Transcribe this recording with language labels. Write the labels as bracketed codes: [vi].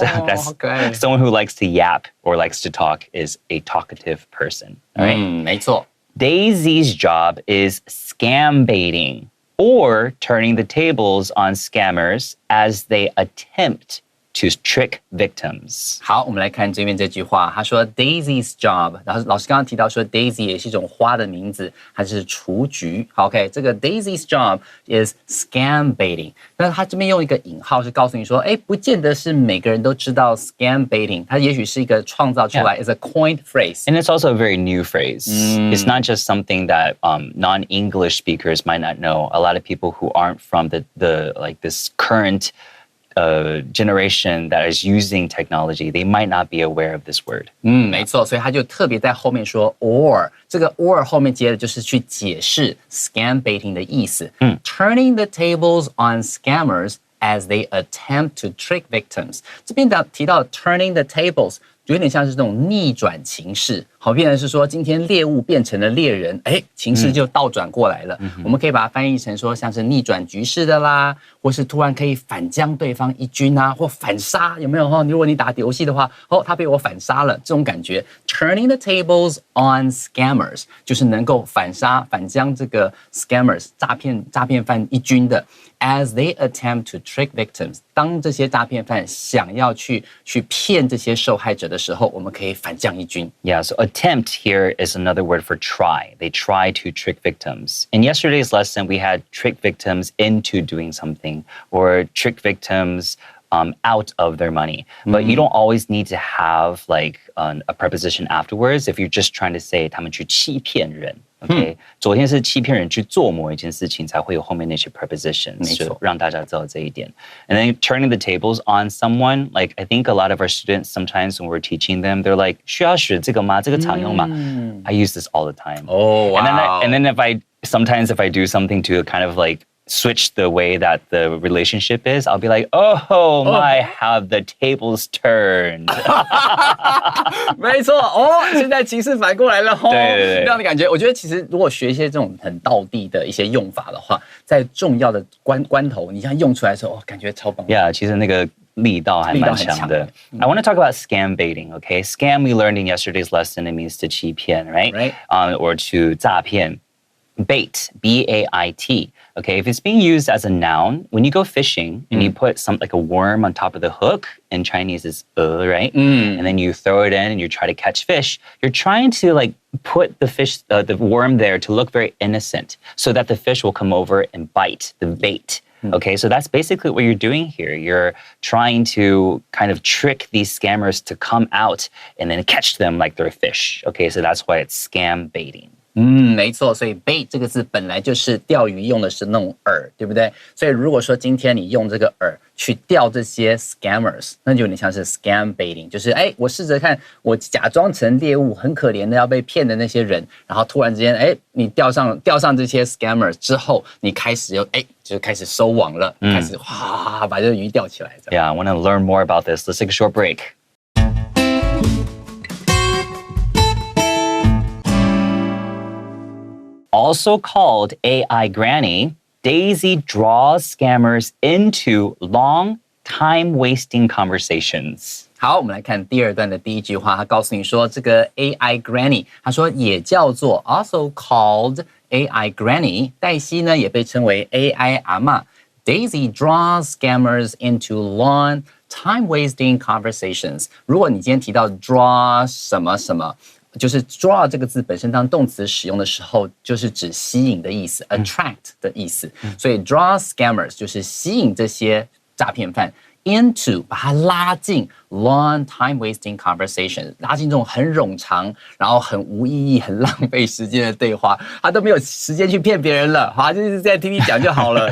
[en] so that's someone who likes to yap or likes to talk is a talkative person. All right? [zh] 没错。 [en] Daisy's job is scam baiting, or turning the tables on scammers as they attempt to trick victims. [zh] 好，我们来看这边这句话，他说 [en] Daisy's job， [zh] 然后老师刚刚提到说 Daisy 也是一种花的名字，它是雏菊。好 ，OK， 这个 [en] Daisy's job is scam baiting。 [zh] 那他这边用一个引号是告诉你说，哎，不见得是每个人都知道 scam baiting， 它也许是一个创造出来 [en] is a coined phrase. And it's also a very new phrase. It's not just something that non-English speakers might not know. A lot of people who aren't from the like this current generation that is using technology, they might not be aware of this word. [zh] 没错，所以他就特别在后面说 or， 这个 or 后面接的就是去解释 scam baiting 的意思。 [en] Turning the tables on scammers as they attempt to trick victims。 [zh] 这边提到 turning the tables， 有点像是这种逆转情势。好，变成是说今天猎物变成了猎人，哎，情势就倒转过来了。我们可以把它翻译成说像是逆转局势的啦，或是突然可以反将对方一军啊，或反杀，有没有？如果你打游戏的话，他被我反杀了，这种感觉。 [en] Turning the tables on scammers [zh] 就是能够反将这个 scammers 诈骗犯一军的。 [en] As they attempt to trick victims， [zh] 当这些诈骗犯想要去骗这些受害者的时候，我们可以反将一军。 [en] Yeah, so attempt here is another word for try. They try to trick victims. In yesterday's lesson, we had trick victims into doing something or trick victims out of their money. But you don't always need to have like a preposition afterwards if you're just trying to say [zh] 他们去欺骗人。 Okay， 昨天是欺骗人去做某一件事情，才会有后面那些 prepositions， 就让大家知道这一点。 [en] And then turning the tables on someone, like I think a lot of our students sometimes when we're teaching them, they're like [zh] 需要学这个吗？这个常用吗？ [en] I use this all the time. Oh, wow. And then if I do something to kind of like switch the way that the relationship is, I'll be like, oh my, have the tables turned. [zh] 没错，现在情势反过来了，对，这样的感觉。我觉得其实如果学一些这种很道地的一些用法的话，在重要的关头，你像用出来的时候，感觉超棒。 Yeah， 其实那个力道还蛮强的。 [en] I want to talk about scam baiting, okay? Scam we learned in yesterday's lesson, it means to 欺骗, right? Or to 诈骗。Bait, B-A-I-T. Okay, if it's being used as a noun, when you go fishing and you put like a worm on top of the hook, in Chinese is right? And then you throw it in and you try to catch fish, you're trying to like put the worm there to look very innocent so that the fish will come over and bite the bait. Okay, so that's basically what you're doing here. You're trying to kind of trick these scammers to come out and then catch them like they're fish. Okay, so that's why it's scam baiting. [zh] 没错，所以 bait 这个字本来就是钓鱼用的是那种饵，对不对？所以如果说今天你用这个饵去钓这些 scammers， 那就有点像是 scam baiting， 就是我试着看，我假装成猎物，很可怜的要被骗的那些人，然后突然之间，你钓上这些 scammers 之后，你开始就开始收网了，开始哇把这个鱼钓起来。 [en] Yeah, I want to learn more about this. Let's take a short break. Also called AI Granny, Daisy draws scammers into long, time-wasting conversations. [zh] 好，我们来看第二段的第一句话，他告诉你说，这个 AI Granny， 他说也叫做 [en] also called AI Granny， [zh] 黛西呢也被称为 AI 阿嬷。 [en] Daisy draws scammers into long, time-wasting conversations. [zh] 如果你今天提到 draw 什么什么，就是 draw 这个字本身当动词使用的时候，就是指吸引的意思 ，attract 的意思。所以 draw scammers 就是吸引这些诈骗犯 into 把它拉进 [en] long time wasting conversation， [zh] 拉进这种很冗长，然后很无意义、很浪费时间的对话，他都没有时间去骗别人了，好，就是在听你讲就好了。